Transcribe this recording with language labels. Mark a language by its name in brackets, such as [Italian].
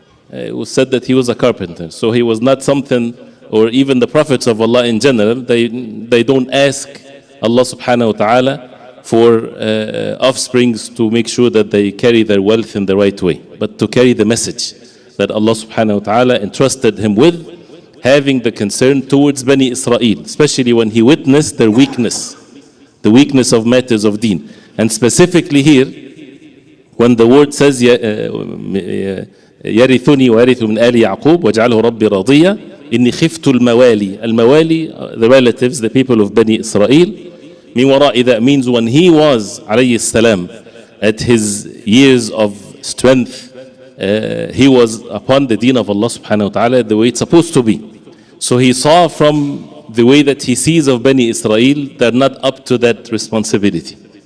[English] It was said that he was a carpenter. So he was not something, or even the prophets of Allah in general, they don't ask Allah subhanahu wa ta'ala for offsprings to make sure that they carry their wealth in the right way, but to carry the message that Allah subhanahu wa ta'ala entrusted him with, having the concern towards Bani Israel, especially when he witnessed their weakness, the weakness of matters of deen. And specifically here, when the word says, [Arabic] يَرِثُنِي وَيَرِثُ مِنْ آلِ يَعْقُوبَ وَاجْعَلْهُ رَبِّ رَضِيًّا إِنِّي خِفْتُ الْمَوَالِي. [English] Al-Mawali, the relatives, the people of Bani Israel. Min wara'i, that means when he was, alayhi salam, at his years of strength, he was upon the deen of Allah subhanahu wa ta'ala the way it's supposed to be. So he saw from the way that he sees of Bani Israel, they're not up to that responsibility.